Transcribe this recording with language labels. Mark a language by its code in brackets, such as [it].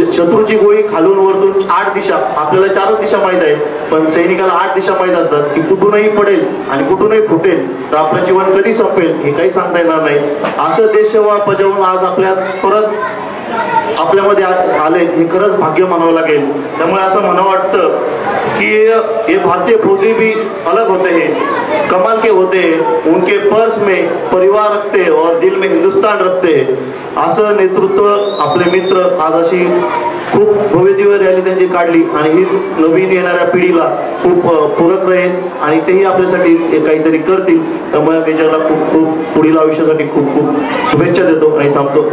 [mr] शत्रूची गोळी खालून वरतून 8 दिशा, आपल्याला 4च दिशा माहीत आहे, पण सैनिकाला 8 दिशा माहीत असतात की कुठूनही पडेल आणि कुठूनही फुटेल, तर आपलं जीवन कधी संपेल हे काही सांगता येणार नाही. असं देशसेवा बजावून आज आपल्या परत आपल्यामध्ये आले, हे खरंच भाग्य मानावं लागेल. त्यामुळे असं म्हणावं वाटतं कि [hi] ये भारतीय फौजी भी अलग होते हैं, कमाल के होते हैं, उनके पर्स में परिवार रखते हैं और दिल में हिंदुस्तान रखते हैं. [mr] असं नेतृत्व आपले मित्र आज अशी खूप भव्यदिव्य रॅली त्यांची काढली आणि हीच नवीन येणाऱ्या पिढीला खूप पूरक राहील आणि तेही आपल्यासाठी काहीतरी करतील. त्यामुळे मेजरला खूप खूप पुढील आयुष्यासाठी खूप खूप शुभेच्छा देतो आणि थांबतो.